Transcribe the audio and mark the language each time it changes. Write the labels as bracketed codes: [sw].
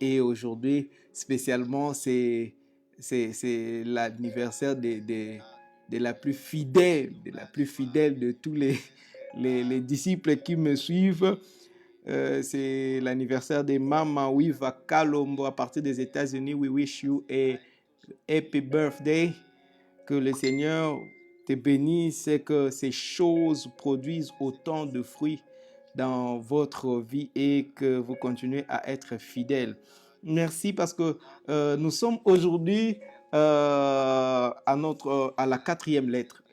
[fr] Et aujourd'hui, spécialement, c'est l'anniversaire de la plus fidèle, de tous les disciples qui me suivent. C'est l'anniversaire de Mama Wiva Kalombo à partir des États-Unis. [en] We wish you a happy birthday. [fr] Que le Seigneur te bénisse et que ces choses produisent autant de fruits dans votre vie et que vous continuez à être fidèles. Merci parce que nous sommes aujourd'hui à la quatrième lettre.